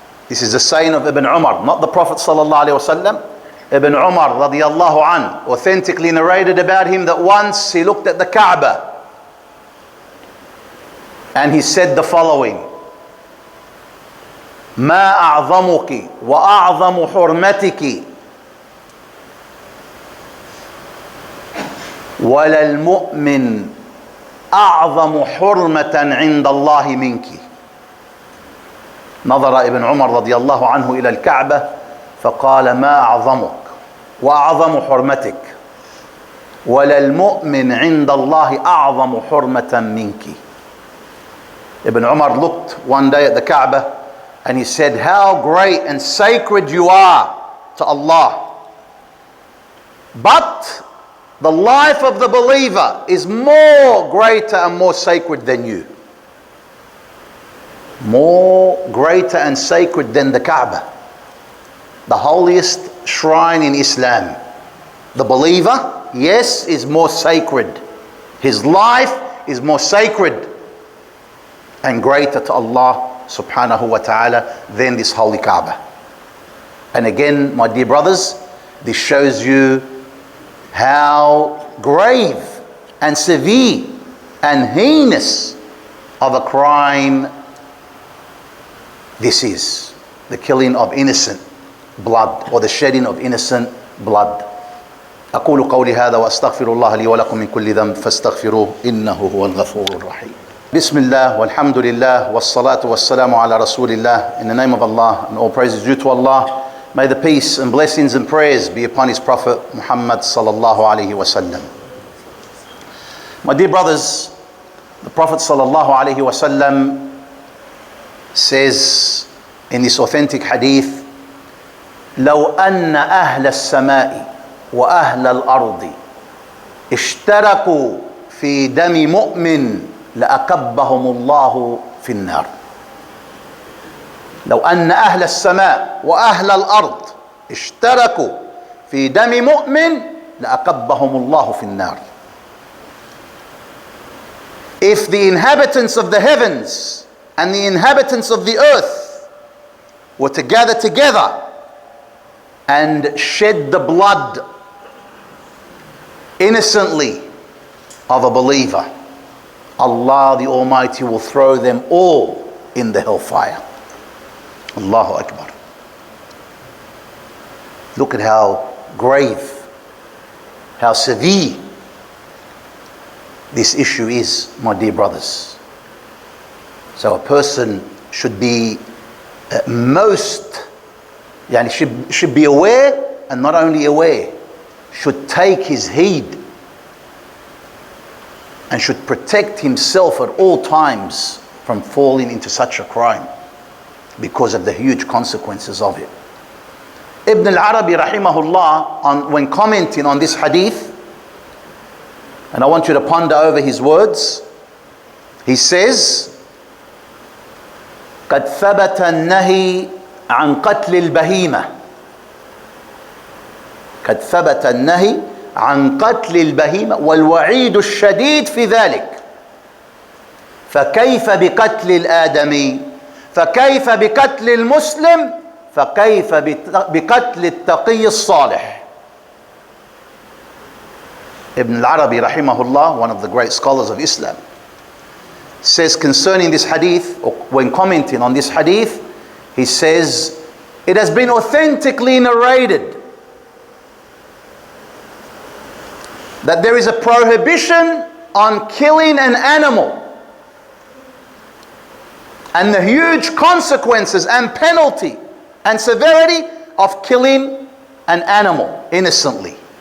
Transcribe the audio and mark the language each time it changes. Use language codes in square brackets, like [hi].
[en] This is the saying of Ibn Umar, not the Prophet sallallahu alaihi wasallam. Ibn Umar radiallahu an authentically narrated about him that once he looked at the Kaaba and he said the following: [ar] ما أعظمك وأعظم حرمتك ولا المؤمن أعظم حرمة عند الله منك. نظر ابن عمر رضي الله عنه إلى الكعبة فقال: ما أعظمك وأعظم حرمتك ولا المؤمن عند الله أعظم حرمة منك. [en] Ibn Umar looked one day at the Kaaba and he said, how great and sacred you are to Allah, but the life of the believer is more greater and more sacred than you. More greater and sacred than the Kaaba, the holiest shrine in Islam. The believer, yes, is more sacred. His life is more sacred and greater to Allah subhanahu wa ta'ala than this holy Kaaba. And again, my dear brothers, this shows you how grave and severe and heinous of a crime this is. The killing of innocent blood, or the shedding of innocent blood. [ar] أقول قولي هذا وأستغفر الله لي ولكم من كل ذنب فاستغفروه إنه هو الغفور الرحيم. بسم الله والحمد لله والصلاة والسلام على رسول الله. [en] In the name of Allah, and all praise is due to Allah. May the peace and blessings and prayers be upon His Prophet Muhammad sallallahu alaihi wasallam. My dear brothers, the Prophet sallallahu alaihi wasallam says in this authentic hadith: [ar] لو أن أهل السماء وأهل الأرض اشتركوا في دم مؤمن لأكبهم الله في النار. لو أن أهل السماء وأهل الأرض اشتركوا في دم مؤمن لأكبهم الله في النار. [en] If the inhabitants of the heavens and the inhabitants of the earth were to gather together and shed the blood innocently of a believer, Allah the Almighty will throw them all in the hellfire. Allahu Akbar. Look at how grave, how severe this issue is, my dear brothers. So a person should be should be aware, and not only aware, should take his heed and should protect himself at all times from falling into such a crime because of the huge consequences of it. Ibn al-Arabi rahimahullah, when commenting on this hadith, and I want you to ponder over his words, he says, [ar] قد ثبت النهي عن قتل البهيمة قد ثبت النهي عن قتل البهيمة والوعيد الشديد في ذلك فكيف بقتل الآدمي فكيف بقتل المسلم فكيف بقتل التقي الصالح. [en] Ibn al-Arabi rahimahullah, one of the great scholars of Islam, says concerning this hadith, or when commenting on this hadith, he says, it has been authentically narrated that there is a prohibition on killing an animal and the huge consequences and penalty and severity of killing an animal innocently.